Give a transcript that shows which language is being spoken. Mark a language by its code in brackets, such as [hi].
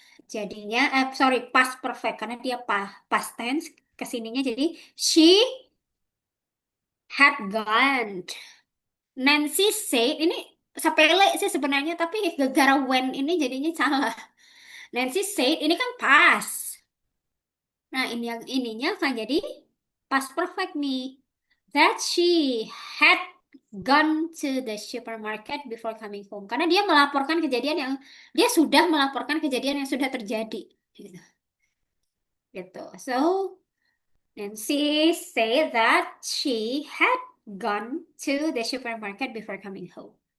[id] Jadinya, sorry, past perfect karena dia past tense kesininya jadi [en] she had gone. Nancy said [id] ini sepele sih sebenarnya tapi gara-gara when ini jadinya salah. [en] Nancy said [id] ini kan past. Nah, ini yang ininya akan jadi past perfect nih. [en] That she had gone to the supermarket before coming home. [id] Karena dia melaporkan kejadian yang dia sudah melaporkan kejadian yang sudah terjadi. Gitu. Gitu. [en] So, Nancy said that she had gone to the supermarket before coming home.